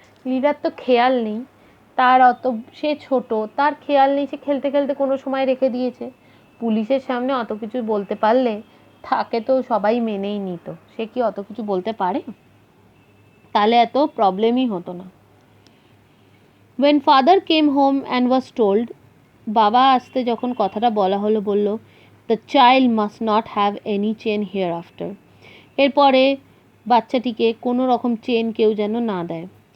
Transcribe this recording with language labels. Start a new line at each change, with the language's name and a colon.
Bangla: লীলার তো খেয়াল নেই, তার অত, সে ছোট, তার খেয়াল নেই, সে খেলতে খেলতে কোনো সময় রেখে দিয়েছে। পুলিশের সামনে অত কিছু বলতে পারলে তাকে তো সবাই মেনেই নিত, সে কি অত কিছু বলতে পারে? তাহলে এত প্রবলেমই হতো না।
English: When father came home and was told,
Bangla: বাবা আসতে যখন কথাটা বলা হলো, বলল,
English: the child must not have any chain hereafter.
Bangla: এরপরে বাচ্চাটিকে কোনো রকম চেন কেউ যেন না দেয়।